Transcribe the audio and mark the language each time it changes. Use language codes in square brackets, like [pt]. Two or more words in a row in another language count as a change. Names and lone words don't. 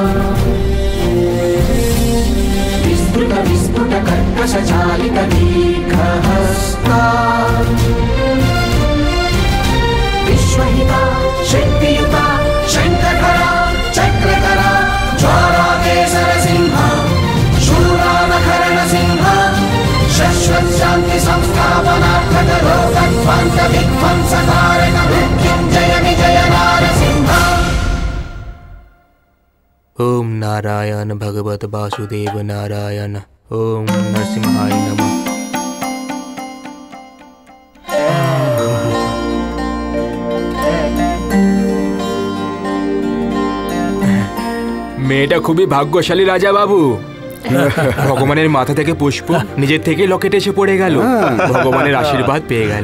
[sa] विस्तृत विस्फुट कर्कश चालित दीर्घहस्ता विश्वहिता शक्तियुता शङ्खधरा चक्रधरा ज्वालाकेसर सिंह शूरानखरण सिंह शश्वत शान्ति संस्थापनार्थक रोगध्वंस विध्वंसकारक मृत्युञ्जय विजय नारसिंह। ओम नारायण भगवत वासुदेव नारायण। ओम नरसिंहाय नमः। [bn] মেয়েটা খুবই ভাগ্যশালী রাজা বাবু। ভগবানের মাথা থেকে পুষ্প নিজের থেকে লকেটে এসে পড়ে গেল, ভগবানের আশীর্বাদ পেয়ে গেল।